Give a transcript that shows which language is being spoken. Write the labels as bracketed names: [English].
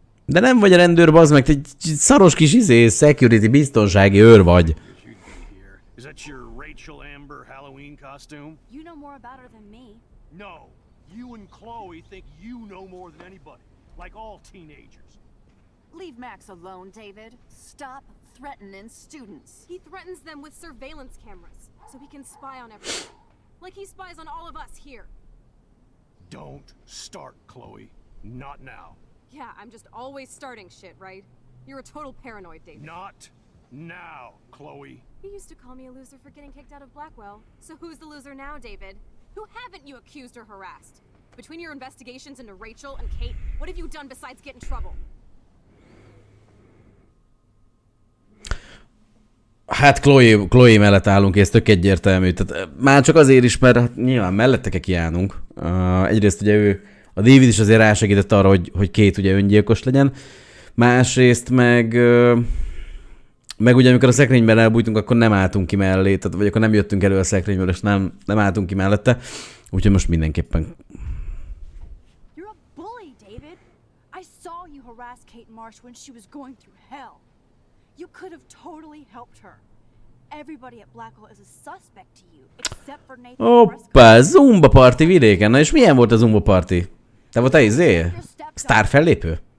[Hungarian] De nem vagy a rendőr, bazd meg, te egy szaros kis security, biztonsági őr vagy. [English] Is that your Rachel Amber Halloween costume? You know more about her than me. No. You and Chloe think you know more than anybody. Like all teenagers. Leave Max alone, David. Stop threatening students. He threatens them with surveillance cameras, so he can spy on everyone. Like he spies on all of us here. Don't start, Chloe. Not now. Yeah, I'm just always starting shit, right? You're a total paranoid, David. Not now, Chloe. You used to call me a loser for getting kicked out of Blackwell. So who's the loser now, David? Who haven't you accused or harassed? Between your investigations into Rachel and Kate, what have you done besides get in trouble? [Hungarian] Hát Chloe mellett állunk, és ez tök egyértelmű. Tehát már csak azért is, mert hát nyilván mellette kell kiállnunk. Egyrészt ugye a David is azért rásegített arra, hogy Kate ugye öngyilkos legyen. Másrészt meg ugye amikor a szekrényben elbújtunk, akkor nem álltunk ki mellé, tehát, vagy akkor nem jöttünk elő a szekrényből, és nem álltunk ki mellette. Úgyhogy most mindenképpen. [English] You're a bully, David. I saw you harass Kate Marsh when she was going through hell. You could have totally helped her. Everybody at Blackwell is a suspect to you, except for Nathan Prescott. [Hungarian] Hoppá, Zumba party vidéken. Na és milyen volt a Zumba party? Te voltál sztár fellépő?